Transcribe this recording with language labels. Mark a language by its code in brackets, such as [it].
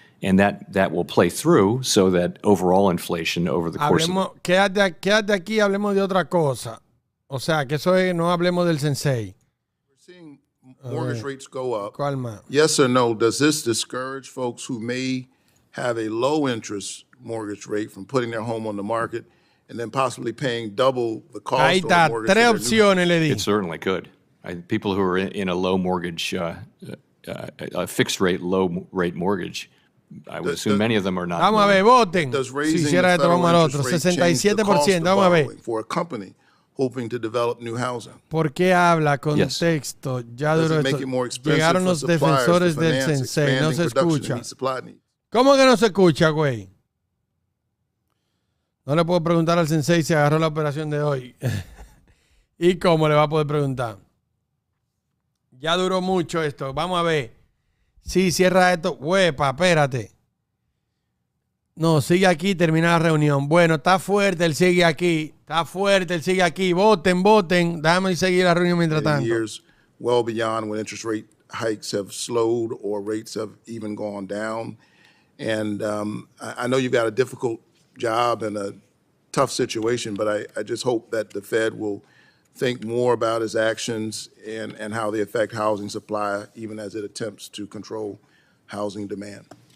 [en] And that will play through so that overall inflation over the course of... [es] Quédate aquí, hablemos de otra cosa. O sea, que eso es, no hablemos del sensei. [en] We're seeing mortgage rates go up. Yes or no, does this discourage folks who may have a low interest mortgage rate from putting their home on the market and then possibly paying double the cost of the mortgage? [es] Tres opciones le di. [en] It certainly could. People who are in a low mortgage, a fixed rate, low rate mortgage, I would assume many of them are not. [es] Vamos a ver, voten. Si hiciera esto, vamos al otro. 67%, vamos a ver. [en] For a company hoping to develop new housing. [es] ¿Por qué habla contexto? Ya duró esto. Llegaron los defensores del sensei. No se escucha. ¿Cómo que no se escucha, güey? No le puedo preguntar al sensei si agarró la operación de hoy. ¿Y cómo le va a poder preguntar? Ya duró mucho esto. Vamos a ver. Sí, cierra esto. Huepa, espérate. No, sigue aquí, termina la reunión. Bueno, está fuerte, él sigue aquí. Está fuerte, él sigue aquí. Voten, voten. Déjame seguir la reunión mientras tanto. [en] Years well beyond when interest rate hikes have slowed or rates have even gone down. And I know you've got a difficult job and a tough situation, but I just hope that the Fed will think more about its actions and how they affect housing supply, even as it attempts to control housing demand.